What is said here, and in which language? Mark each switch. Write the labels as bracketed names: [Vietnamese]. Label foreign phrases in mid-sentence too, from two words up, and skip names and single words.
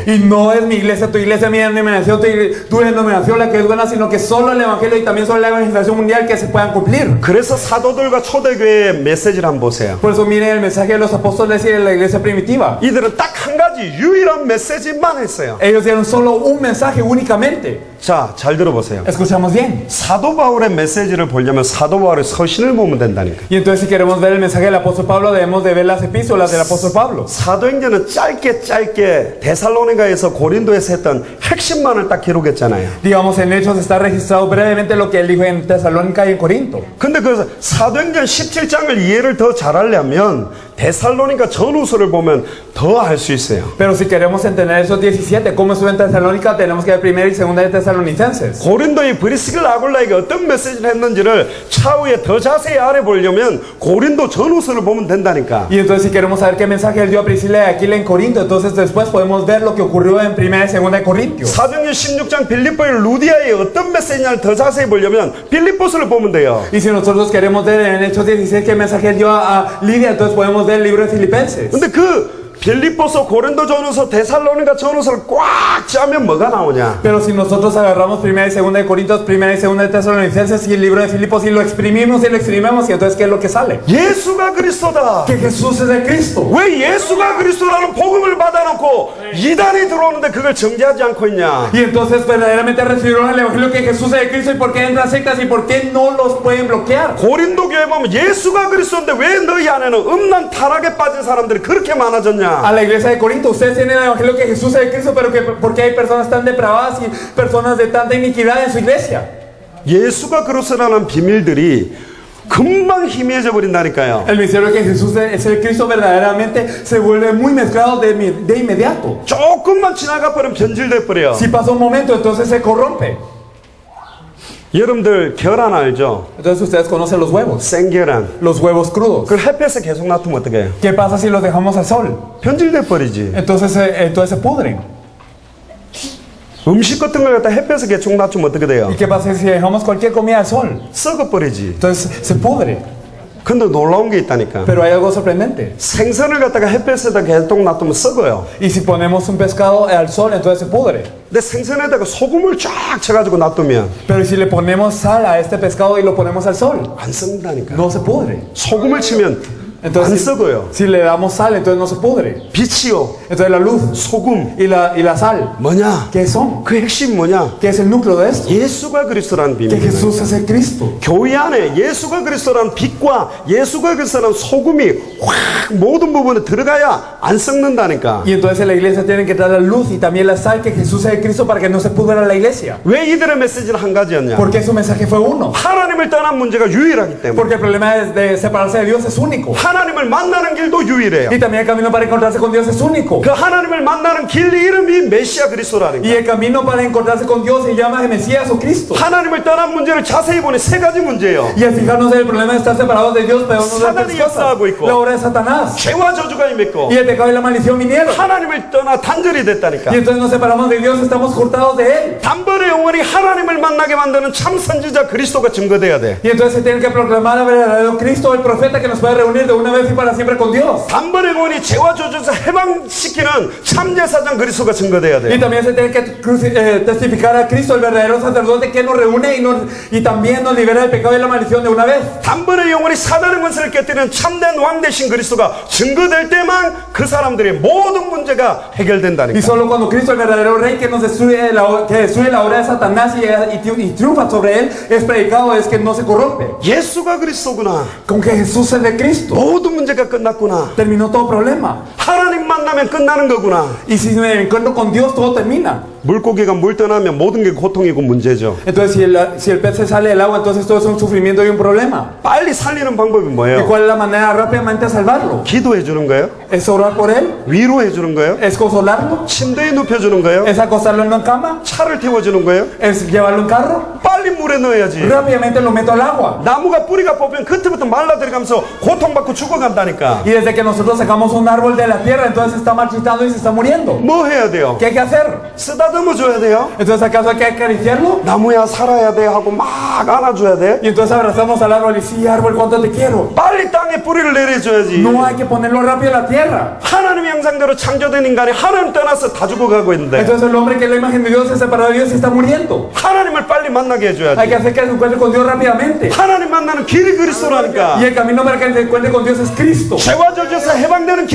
[Spanish] Y no es mi iglesia, tu iglesia, mi denominación, tu denominación la que es buena, sino que solo el evangelio y también solo la evangelización mundial que se puedan cumplir. [Korean] 그래서 사도들과 초대교회의 메시지를 한번 보세요. [Spanish] Por eso miren el mensaje de los apóstoles y de la iglesia primitiva. [Korean] 이들은 딱 한 가지 유일한 메시지만 했어요. [Spanish] Ellos dieron solo un mensaje únicamente. [Korean] 자, 잘 들어보세요. [Spanish] Escuchamos bien. [Korean] 사도 바울의 메시지를 보려면 사도 바울의 서신을 보면 된다니까. [Spanish] Y entonces si queremos ver el mensaje del apóstol Pablo, debemos de ver las epístolas del apóstol Pablo. [Korean] 사도행전은 짧게 데살로니가에서 고린도에서 했던 핵심만을 딱 기록했잖아요. [Spanish] Digamos, en Hechos está registrado brevemente lo que él dijo en Tesalónica y en Corinto. [Korean] 근데 그 사도행전 17장을 이해를 더 잘하려면 데살로니가 전후서를 보면 더 알 수 있어요. [Spanish] Pero si queremos entender esos 17, cómo estuvo en Tesalónica, tenemos que ver primera y segunda de Tesalonicenses. [Korean] 고린도의 브리스길라 아굴라에게 어떤 메시지를 했는지를 차후에 더 자세히 알아보려면 고린도 전후서를 보면 된다니까. [Spanish] Y entonces si queremos saber qué mensaje él dio a Priscila y Aquila en Corinto, entonces después podemos ver lo que ocurrió en primera y segunda de Corintios. [Korean] 사도행전 16장 빌립보의 루디아의 어떤 메시지를 더 자세히 보려면 빌립보서를 보면 돼요. [Spanish] Y si nosotros queremos ver en Hechos 16 qué mensaje él dio a Lidia, entonces podemos ver el libro de Filipenses. [Korean] 근데 그 빌립보서, 고린도 전후서, 데살로니가 전후서를 꽉 짜면 뭐가 나오냐? [Spanish] Pero si nosotros agarramos primera y segunda de Corintios, primera y segunda de Tesalonicenses y el libro de Filipos y lo exprimimos, y entonces ¿qué es lo que sale? [Korean] 예수가 그리스도다. [Spanish] Que Jesús es el Cristo. [Korean] 왜 예수가 그리스도라는 복음을 받아놓고 이단이 들어오는데 그걸 정죄하지 않고 있냐? [Spanish] Y entonces verdaderamente recibieron el evangelio que Jesús es el Cristo, y por qué entran sectas y por qué no los pueden bloquear. [Korean] 고린도 교회 보면 예수가 그리스도인데 왜 너희 안에는 음란 타락에 빠진 사람들이 그렇게 많아졌냐? [Spanish] A la iglesia de Corinto, ustedes tienen el evangelio que Jesús es el Cristo, pero ¿por qué hay personas tan depravadas y personas de tanta iniquidad en su iglesia? [Korean] 예수가 그리스도라는 비밀들이 금방 희미해져 버린다니까요. [Spanish] El misterio de que Jesús es el Cristo verdaderamente se vuelve muy mezclado de inmediato. [Korean] 조금만 지나가 버리면 변질돼 버려. [Spanish] Si pasa un momento, entonces se corrompe. [Korean] 여러분들 계란 알죠? [Spanish] Entonces ustedes conocen los huevos, [Korean] 생계란. [Spanish] los huevos crudos. [Korean] 그걸 햇볕에 계속 놔두면 어떻게 해요? [Spanish] ¿Qué pasa si los dejamos al sol? [Korean] 변질돼 버리지. [Spanish] Entonces se pudren. [Korean] 음식 같은 걸 갖다 햇볕에 계속 놔두면 어떻게 돼요? [Spanish] ¿Y qué pasa si dejamos cualquier comida al sol? [Korean] 썩어 버리지. [Spanish] Entonces se pudre. [Korean] 근데 놀라운 게 있다니까. [Spanish] Pero hay algo sorprendente. [Korean] 생선을 갖다가 햇볕에다 계속 놔두면 썩어요. [Spanish] Y si ponemos un pescado al sol, entonces se pudre. [Korean] 근데 생선에다가 소금을 쫙 쳐가지고 놔두면 [Spanish] Pero si le ponemos sal a este pescado y lo ponemos al sol, [Korean] 안 썩는다니까. [Spanish] no se pudre. [Korean] 소금을 치면 안 [Spanish] Entonces, [Korean] 썩어요. [Spanish] si le damos sal, entonces no se pudre. [Korean] 빛이요, [Spanish] Entonces la luz [Korean] 소금 [Spanish] y la sal, [Korean] 뭐냐? [Spanish] ¿qué son? [Korean] 그 핵심 뭐냐? [Spanish] ¿Qué es el núcleo de esto? [Korean] 예수가 그리스도라는 [Spanish] Que [Korean] 비밀. [Spanish] Jesús es el Cristo. [Korean] 교회 안에 예수가 그리스도라는 빛과 예수가 그리스도라는 소금이 확 모든 부분에 들어가야 안 썩는다니까. [Spanish] Y entonces en la iglesia tienen que dar la luz y también la sal, que Jesús es el Cristo, para que no se pudra la iglesia. [Korean] 왜 이들의 메시지는 한 가지였냐? [Spanish] Porque su mensaje fue uno. [Korean] 하나님을 떠난 문제가 유일하기 때문에. [Spanish] Porque el problema de separarse de Dios es único. [Korean] 하나님을 만나는 길도 유일해요. [Spanish] Y también el camino para encontrarse con Dios es único. [Korean] 그 하나님을 만나는 길 이름이 메시아 그리스도라는 [Spanish] Y [Korean] 거예요. [Spanish] el camino para encontrarse con Dios se llama Mesías o Cristo. [Korean] 하나님을 떠난 문제를 자세히 보니 세 가지 문제예요. [Spanish] Y al fijarnos en el problema de estar separados de Dios, pero no de [Korean] 사단이 [Spanish] tres cosas. [Korean] 역사하고 있고. [Spanish] La obra de Satanás. [Korean] 죄와 저주가 임했고 [Spanish] Y el pecado y la maldición vinieron. [Korean] 하나님을 떠나 단절이 됐다니까. [Spanish] Y entonces nos separamos de Dios, estamos cortados de Él. [Korean] 단번에 영원히 하나님을 만나게 만드는 참 선지자 그리스도가 증거돼야 돼. [Spanish] Y entonces se tiene que proclamar al verdadero Cristo, el profeta que nos puede reunir de una vez y para siempre con Dios. [Korean] 단번에 영원히 죄와 저주에서 해방시키는 참제사장 그리스도가 증거돼야 [Spanish] Y [Korean] 돼. [Spanish] también se tiene que testificar a Cristo, el verdadero sacerdote que nos reúne y también nos libera del pecado y la maldición de una vez. [Korean] 단번에 영원히 사단의 권세를 깨뜨리는 참된 왕 되신 그리스도가 증거될 때만 그 사람들의 모든 문제가 [Spanish] Y [Korean] 해결된다니까. [Spanish] solo cuando Cristo, el verdadero rey que destruye la obra de Satanás y triunfa sobre él, es predicado, es que no se corrompe. [Korean] 예수가 그리스도구나. [Spanish] Con que Jesús es de Cristo, [Korean] 모든 문제가 끝났구나. [Spanish] terminó todo problema. [Korean] 하나님 만나면 끝나는 거구나. [Spanish] Y si me encuentro con Dios, todo termina. [Korean] 물고기가 물 떠나면 모든 게 고통이고 문제죠. [Spanish] Entonces, si el pez se sale del agua, entonces todo es un sufrimiento y un problema. [Korean] 빨리 살리는 방법이 [Spanish] ¿Y [Korean] 뭐예요? [Spanish] cuál es la manera rápidamente de salvarlo? [Korean] 기도해 주는 거예요? [Spanish] ¿Es orar por él? [Korean] 위로해 주는 거예요? [Spanish] ¿Es consolarlo? [Korean] 침대에 눕혀 주는 거예요? [Spanish] ¿Es acostarlo en una cama? [Korean] 차를 태워 주는 거예요? [Spanish] ¿Es llevarlo en carro? [Korean] 빨리 물에 넣어야지. [Spanish] Rápidamente lo meto al agua. [Korean] 나무가 뿌리가 뽑히면 그때부터 말라 들어가면서 고통받고 죽어간다니까. [Spanish] Y desde que nosotros sacamos un árbol de la tierra, entonces se está marchitando y se está muriendo. [Korean] 뭐 해야 돼요? [Spanish] ¿Qué hay que hacer? [Korean] 쓰다듬어 줘야 돼요? [Spanish] Entonces, ¿acaso hay que acariciarlo? [Korean] 나무야 살아야 돼 하고 막 안아줘야 돼? [Spanish] Y entonces abrazamos al árbol y sí, árbol, ¿cuánto te quiero? [Korean] 빨리 땅에 뿌리를 내려줘야지. [Spanish] No hay que ponerlo rápido a la tierra. [Korean] 하나님의 형상대로 창조된 인간이 하나님 떠나서 다 죽어가고 있는데 [Spanish] Entonces el hombre que es la imagen de Dios se separado de Dios y está muriendo. [Korean] 하나님을 빨리 만나게 [Spanish] Hay [Korean] 해줘야지. [Spanish] que hacer que se encuentre con Dios rápidamente. [Korean] 하나님 만나는 길이 [Spanish] Y [Korean] 그리스도라니까. [Spanish] el camino para que se encuentre con Dios es Cristo. [Korean] 죄와 저주에서 해방되는 길이